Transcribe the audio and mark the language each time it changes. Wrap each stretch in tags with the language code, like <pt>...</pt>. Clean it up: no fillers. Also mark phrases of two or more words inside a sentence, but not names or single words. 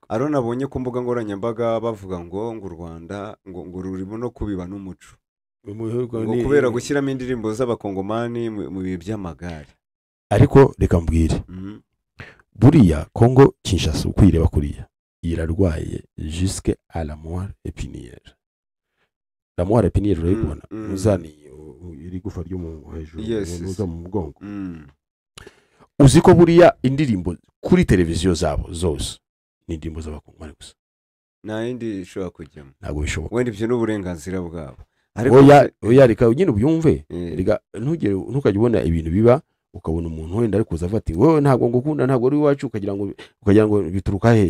<rw>Aro nabonye ku mbuga nkoranyambaga bavuga ngo u Rwanda ngo rurimo no kubiba n'umuco, ngo kubera gushyiramo indirimbo z'abakongomani mu bihe by'amagare. Ariko reka mbwire buriya Kongo Kinshasa ukwireba kuriya irarwaye</rw> <fr>jusque à la moelle épinière. La moelle épinière</fr> <rw>urayibona uzani iri gufa ryo mu hejuru muza mu mugongo. Uzi ko buriya indirimbo kuri televiziyo zabo zose ni indirimbo z'abakongomani gusa, nta yindi ishobora kujyamo, ntabwo bishoboka. wenda ibyo n'uburenganzira bwabo. Oya reka nyine ubyumve, ntukajya ubona ibintu biba ukabona umuntu wenda ari kuza afata wowe ntabwo ngukunda, ntabwo uri iwacu, ukagira ngo bituruka he?</rw>